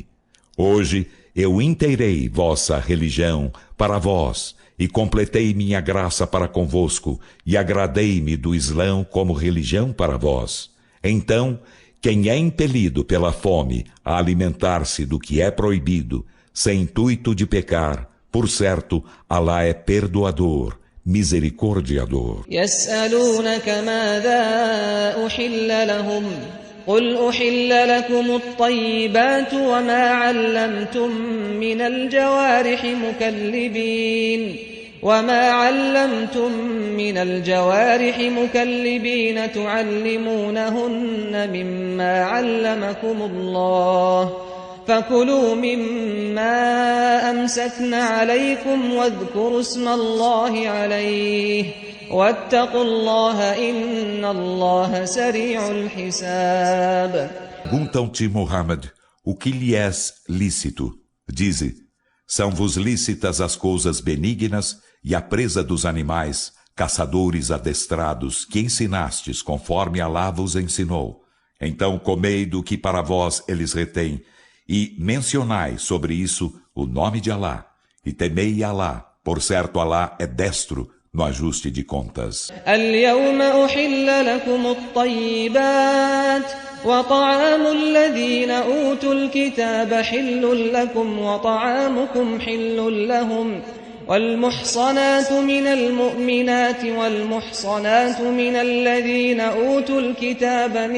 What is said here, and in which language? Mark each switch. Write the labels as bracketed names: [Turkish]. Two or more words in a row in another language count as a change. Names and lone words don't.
[Portuguese] Hoje eu inteirei vossa religião para vós e completei minha graça para convosco e agradei-me do Islão como religião para vós. Então, quem é impelido pela fome a alimentar-se do que é proibido, sem intuito de pecar, por certo, Alá é perdoador, misericordiador. [Arabic] يسألونك ماذا أحل لهم قل أحل لكم الطيبات وما علمتم من الجوارح وما علمتم من الجوارح مكلبين تعلمونهن مما علمكم الله فكلوا مما أمسكن عليكم واذكروا اسم الله عليه واتقوا الله إن الله سريع الحساب. [Portuguese] Perguntam-te, Muhammad, o que lhe és lícito? Dize, são-vos lícitas as coisas benignas e a presa dos animais, caçadores adestrados, que ensinastes conforme Alá vos ensinou. Então comei do que para vós eles retêm, e mencionai sobre isso o nome de Alá, e temei Alá, por certo Alá é destro no ajuste de contas. [Arabic] اليوم أحل لكم الطيبات وطعام الذين أوتوا الكتاب حل لكم وطعامكم حل لهم والمحصنات من المؤمنات والمحصنات من الذين أوتوا الكتاب